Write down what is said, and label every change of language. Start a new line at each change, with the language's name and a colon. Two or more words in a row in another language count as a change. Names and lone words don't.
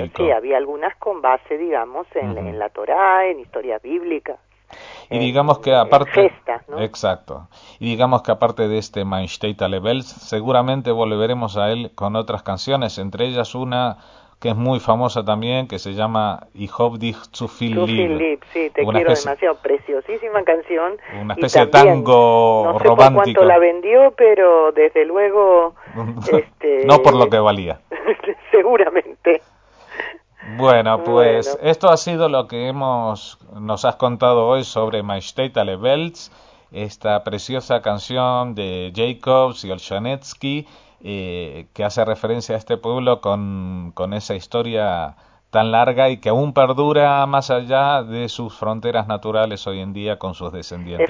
Spanish: Serio, sí, había algunas con base, digamos, en la Torá, en historias bíblicas. Y digamos que aparte, gestas, ¿no? Exacto. Y digamos que aparte de este Mein Steht alle Welt, seguramente volveremos a él con otras canciones, entre ellas una que es muy famosa también, que se llama Ich hab dich zu viel lieb. Sí, te quiero demasiado, preciosísima canción. Una especie de tango no sé romántico. Por cuánto la vendió, pero desde luego... no por lo que valía. Seguramente. Bueno, pues esto ha sido lo que nos has contado hoy sobre Mein Steht alle Welt, esta preciosa canción de Jacobs y Olshanetsky, que hace referencia a este pueblo con esa historia tan larga y que aún perdura más allá de sus fronteras naturales hoy en día con sus descendientes.